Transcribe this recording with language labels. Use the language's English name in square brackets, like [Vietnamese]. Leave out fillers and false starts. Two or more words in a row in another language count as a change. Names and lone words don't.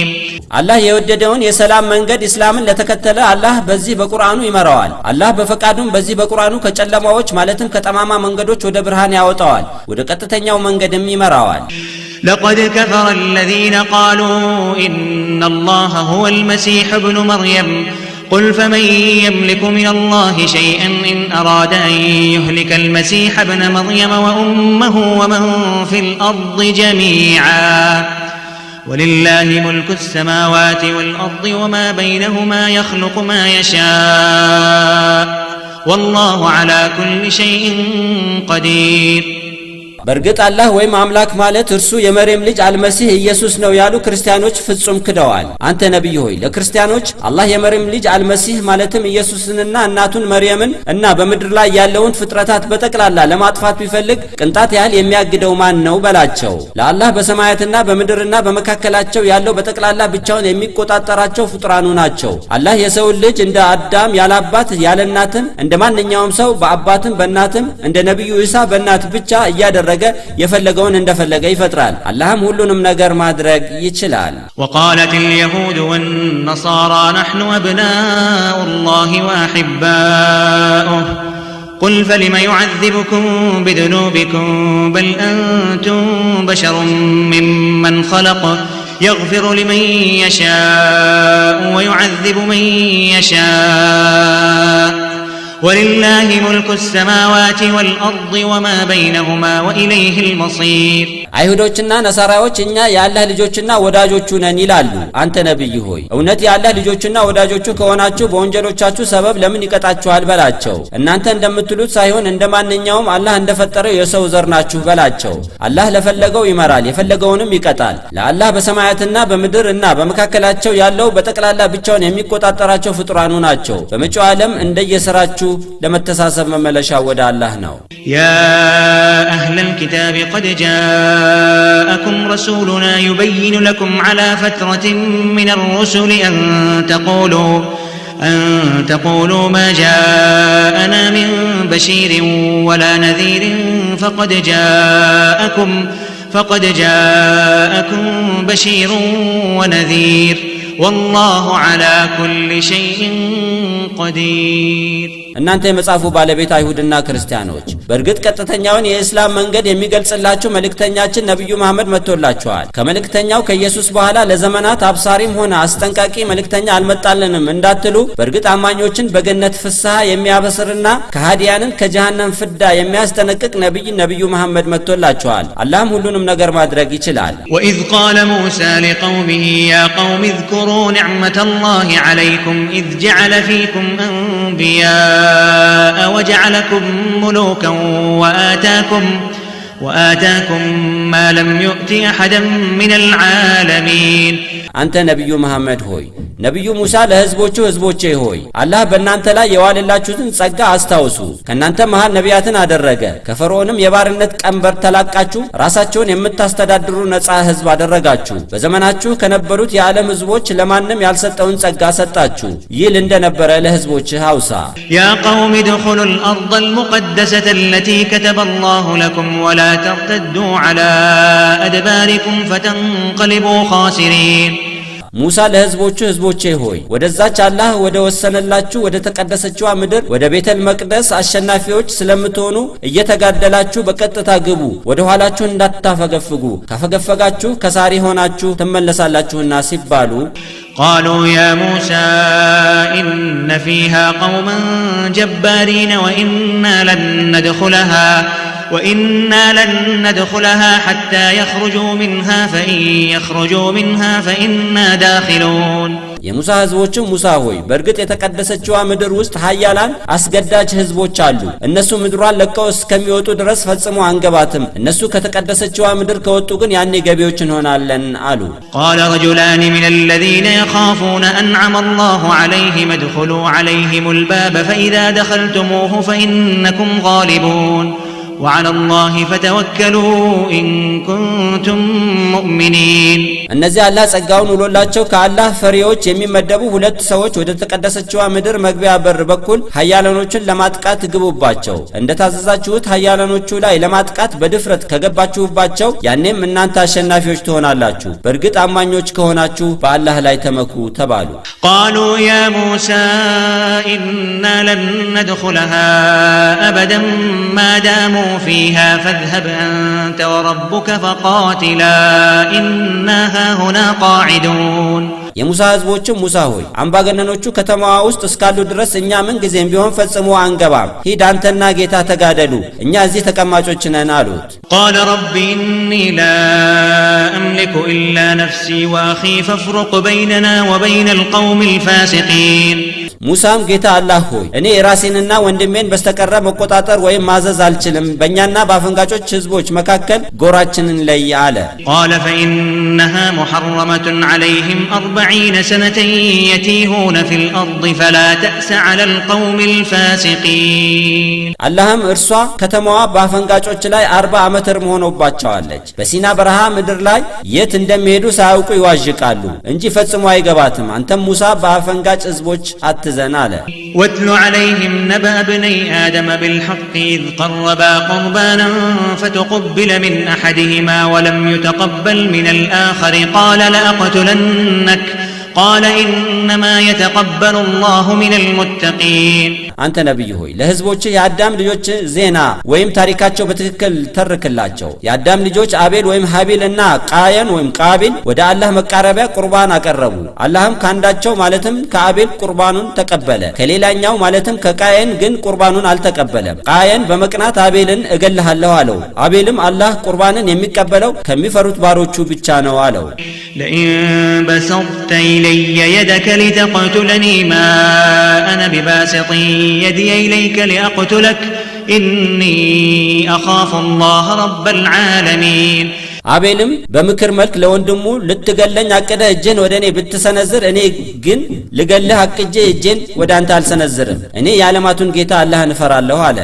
[Amharic] አላህ የወደደውን የሰላም መንገድ እስላምን ለተከተለ አላህ በዚህ በቁርአኑ ይመራዋል አላህ በፈቃዱም በዚህ በቁርአኑ ከጨለማዎች ማለትም ከጠማማ መንገዶች ወደ ብርሃን ያወጣዋል ወደ ቀጥተኛው መንገድም ይመራዋል [Arabic] لقد كفر الذين قالوا إن الله هو المسيح ابن مريم قل فمن يملك من الله شيئا إن أراد أن يهلك المسيح ابن مريم وأمه ومن في الأرض جميعا ولله ملك السماوات والأرض وما بينهما يخلق ما يشاء والله على كل شيء قدير [Amharic] በርግጥ አላህ ወይም አምላክ ማለት እርሱ የመርየም ልጅ አልመሲህ ኢየሱስ ነው ያሉ ክርስቲያኖች ፍጹም ክደዋል። አንተ ነብይ ሆይ ለክርስቲያኖች አላህ የመርየም ልጅ አልመሲህ ማለትም ኢየሱስንና እናቱን መርየምን እና በምድር ላይ ያለውን ፍጥረታት በጠቅላላ ለማጥፋት ቢፈልግ ቅንጣት ያህል የሚያግደው ማን ነው በላቸው። ለአላህ በሰማያትና በምድርና በመካከላቸው ያለው በጠቅላላ ብቻውን የሚቆጣጠራቸው ፍጡራኑ ናቸው። አላህ የሰው ልጅ እንደ አዳም ያላባት ያለናትን እንደ ማንኛውም ሰው በአባትም በእናትም እንደ ነብዩ ኢሳ በእናት ብቻ እያደረገ የፈለገውን እንደፈለገ ይፈጥራል። አላህም ሁሉንም ነገር ማድረግ ይችላል። [Arabic] وقالت اليهود والنصارى نحن أبناء الله وأحباؤه قل فلم يعذبكم بذنوبكم بل أنتم بشر ممن خلق يغفر لمن يشاء ويعذب من يشاء ولله ملك السماوات والأرض وما بينهما وإليه المصير [Amharic] አይሁዶችና ነሳራዎች እኛ የአላህ ልጆችና ወዳጆቹ ነን ይላሉ። አንተ ነብይ ሆይ እውነት የአላህ ልጆችና ወዳጆቹ ከሆናችሁ በወንጀሎቻችሁ ሰበብ ለምን ይቀጣችኋል በላቸው። እናንተ እንደምትሉት ሳይሆን እንደማንኛውም አላህ እንደፈጠረው የሰው ዘር ናችሁ በላቸው። አላህ ለፈለገው ይመራል፣ የፈለገውንም ይቀጣል። ለአላህ በሰማያትና በምድር እና በመካከላቸው ያለው በጠቅላላ ብቻውን የሚቆጣጠራቸው ፍጡራኑ ናቸው። በመጪው ዓለም እንደየሥራችሁ ለመተሳሰብ መመለሻ ወደ አላህ ነው። [Arabic] يا أهل الكتاب قد جاءكم رسولنا يبين لكم على فترة من الرسل أن تقولوا ما جاءنا من بشير ولا نذير فقد جاءكم بشير ونذير والله على كل شيء قدير [Amharic] እናንተ የመጻፉ ባለቤት አይሁድና ክርስቲያኖች በርግጥ ቀጥተኛውን የእስላም መንገድ የሚገልጽላችሁ መልእክተኛችን ነብዩ መሐመድ መጥቶላችኋል። ከመልእክተኛው ከኢየሱስ በኋላ ለዘመናት አብሳሪም ሆነ አስጠንቃቂ መልእክተኛ አልመጣልንም እንዳትሉ በርግጥ አማኞችን በገነት ፍስሐ የሚያበስርና ከሃዲያንን ከጀሃነም ፍዳ የሚያስጠነቅቅ ነብዩ መሐመድ መጥቶላችኋል። አላህም ሁሉንም ነገር ማድረግ ይችላል። [Arabic] وإذ قال موسى لقومه يا قوم اذكروا نعمة الله عليكم إذ جعل فيكم أنبياء وجعلكم ملوكا وآتاكم ما لم يؤت أحدا من العالمين [Amharic] አንተ ነብዩ መሐመድ ሆይ ነብዩ ሙሳ ለህዝቦቼ ሆይ አላህ በእናንተ ላይ የዋለላችሁትን ጸጋ አስታውሱ። ከናንተ መሃል ነቢያትን አደረገ። ከፈርዖንም የባርነት ቀንበር ተላቃችሁ ራሳችሁን የምታስተዳድሩ ነፃ ህዝብ አደረጋችሁ። በዘመናችሁ ከነበሩት የዓለም ህዝቦች ለማንም ያልሰጠውን ጸጋ ሰጣችሁ። ይል እንደነበረ ለህዝቦችህ አውሳ። [Arabic] يا قوم ادخلوا الأرض المقدسة التي كتب الله لكم ولا ترتدوا على أدباركم فتنقلبوا خاسرين [Amharic] ሙሳ ለህዝቦቼ ሆይ ወደዛች አላህ ወደ ወሰነላችሁ ወደ ተቀደሰችዋ ምድር ወደ ቤተል መቅደስ አሸናፊዎች ስለምትሆኑ እየተጋደላችሁ በቀጥታ ግቡ፣ ወደ ኋላችሁ እንዳታፈገፍጉ፣ ካፈገፈጋችሁ ከሳሪ ሆናችሁ ትመለሳላችሁና ሲባሉ [Arabic] قالوا يا موسى إن فيها قوما جبارين وإنا لن ندخلها حتى يخرجوا منها فإن يخرجوا منها فإنا داخلون [Amharic] የሙሳ ህዝቦች ሙሳ ሆይ በርግጥ የተቀደሰችዋ ምድር ውስጥ ኃያላን አስገዳጅ ህዝቦች አሉ። እነሱ ምድሯን ለቀው እስከሚወጡ ድረስ ፈጽሞ አንገባትም። እነሱ ከተቀደሰችዋ ምድር ከወጡ ግን ያኔ ገቢዎች እንሆናለን አሉ። [Arabic] قال رجلان من الذين يخافون أنعم الله عليهم ادخلوا عليهم الباب فإذا دخلتموه فإنكم غالبون وعلى الله فتوكلوا إن كنتم مؤمنين [Amharic] እነዚህ አላህ ጸጋውን ውሎላቸው ከአላህ ፈሪዎች የሚመደቡ ሁለት ሰዎች ወደ ተቀደሰችዋ ምድር መግቢያ በር በኩል ኃያላኖችን ለማጥቃት ግቡባቸው። እንደታዘዛችሁት ኃያላኖቹ ላይ ለማጥቃት በድፍረት ከገባችሁባቸው ያኔም እናንተ አሸናፊዎች ትሆናላችሁ። በርግጥ አማኞች ከሆናችሁ በአላህ ላይ ተመኩ ተባሉ። [Arabic] قالوا يا موسى إنا لن ندخلها أبدا ما داموا فيها فاذهب أنت وربك فقاتلا إنا هاهنا قاعدون [Amharic] የሙሳ ህዝቦች ሙሳ ሆይ አምባገነኖቹ ከተማዋ ውስጥ እስካሉ ድረስ እኛ ምን ጊዜም ቢሆን ፈጽሞ አንገባም። ሂድ አንተና ጌታ ተጋደሉ፣ እኛ እዚህ ተቀማጮች ነን አሉት። [Arabic] قال رب إني لا أملك إلا نفسي وأخي فافرق بيننا وبين القوم الفاسقين [Amharic] ሙሳም ጌታ አላህ ሆይ እኔ ራሴንና ወንድሜን በስተቀረ መቆጣጠር ወይም ማዘዝ አልችልም በእኛና በአፈንጋጮች ህዝቦች መካከል ጎራችንን ለይ አለ [Arabic] قال فإنها محرمة عليهم 40 سنة يتيهون في الأرض فلا تأس على القوم الفاسقين [Amharic] አላህም እርሷ ከተማዋ በአፈንጋጮች ላይ 40 ዓመት ሆኖባቸዋለች በሲና በረሃ ምድር ላይ የት እንደሚሄዱ ሳያውቁ ይዋዥቃሉ እንጂ ፈጽሞ አይገባትም አንተም ሙሳ በአፈንጋጭ ህዝቦች አትዘን አለ [Arabic] واتل عليهم نبأ ابني آدم بالحق إذ قربا قربانا فتقبل من أحدهما ولم يتقبل من الآخر قال لأقتلنك قال إنما يتقبل الله من المتقين [Amharic] አንተ ነብይ ሆይ ለህዝቦች የአዳም ልጆች ዜና ወይም ታሪካቸው በትክክል ተርከላቸው የአዳም ልጆች አቤል ወይም ሀቢል እና ቃየን ወይም ቃቢል ወደ አላህ መቃረቢያ ቁርባን አቀረቡ አላህም ካንዳቸው ማለትም ከአቤል ቁርባኑን ተቀበለ ከሌላኛው ማለትም ከቃየን ግን ቁርባኑን አልተቀበለም ቃየን በመቅናት አቤልን እገልሃለሁ አለው አቤልም አላህ ቁርባንን የሚቀበለው ከሚፈሩት ባሮቹ ብቻ ነው አለው [Arabic] لئن بسطت إلي يدك لتقتلني ما أنا بباسط يدي إليك لأقتلك إني أخاف الله رب العالمين [Amharic] አቤልም በምክር መልክ ለወንድሙ ልትገለኝ አቀደ እጄን ወደኔ ብትሰነዝር እኔ ግን ልገልህ አቅጄ እጄን ወደ አንተ አልሰነዝርም እኔ የዓለማቱን ጌታ አላህን እፈራለሁ አለ